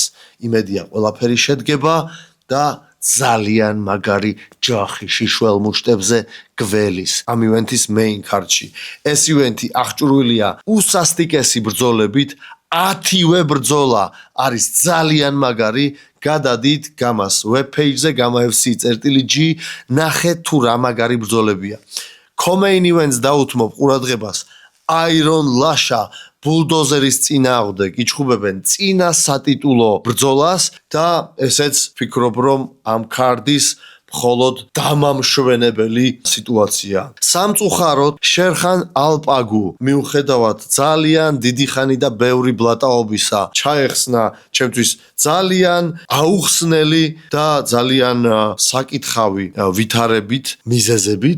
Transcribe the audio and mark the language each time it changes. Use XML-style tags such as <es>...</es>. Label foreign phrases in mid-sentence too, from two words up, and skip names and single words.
<ka>იმედია ყველაფერი შედგება და ძალიან მაგარი ჯახი შიშველმუშტებზე გველის ამ ივენთის</ka> <en>main card-</en> <ka>ში. ეს ივენთი აღჭურვილია უსასტიკესი ბრძოლებით, 10-ვე ბრძოლა არის ძალიან მაგარი. გადადით გამას webpage-ზე gamafc.g ნახეთ თუ რა მაგარი ბრძოლებია.</ka> <en>Co-main events</en> <ka>დაუთმობ ყურადღებას Iron Lasha ბულდოზერის წინააღმდეგ იჩხუბებენ წინა სატიტულო ბრძოლას და ესეც ვფიქრობ, რომ ამ კარდის მხოლოდ დამამშვენებელი სიტუაცია. სამწუხაროდ შერხან ალპაგუ მიუხედავად ძალიან დიდი ხანი და ბევრი ბლატაობისა ჩაეხსნა ჩემთვის ძალიან აუხსნელი და ძალიან საკითხავი ვითარებით, მიზეზებით.</ka>